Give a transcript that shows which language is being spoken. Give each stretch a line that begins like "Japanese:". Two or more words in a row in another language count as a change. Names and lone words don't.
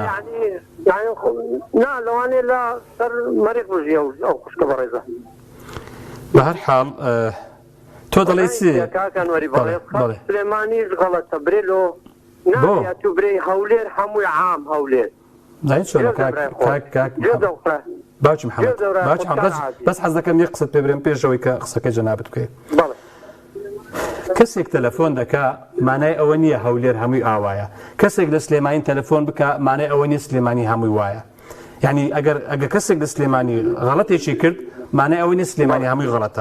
Central Kurdish: نا لەوانێ لە سەر مەریخ ڕژیە ئەو خوشکە بەڕێزە. بە هەر حاڵ تۆ دەڵێ چی؟ کاکەنوەری بەڕێز سلێمانیش غەڵەتە برێلۆ نابێت و برێ هەولێر هەمووی عام هەولێر.
Arabic: زين شو
Central Kurdish: كاك باوش محمد بس حەز دەکەم یەک قسەت پێ برێم پێشەوەی کە قسەکە جەنابەت بکەیت. کەسێک تەلەفۆن دەکا مانای ئەوە نییە هەولێر هەمووی ئاوایە. کەسێک لە سلێمانی تەلەفۆن بکە مانای ئەوە نیە سلێمانی هەمووی وایە. یعنی ئەگەر کەسێک لە سلێمانی غەڵەتێکی کرد مانای ئەوە نیە سلێمانی هەمووی غەڵەتە.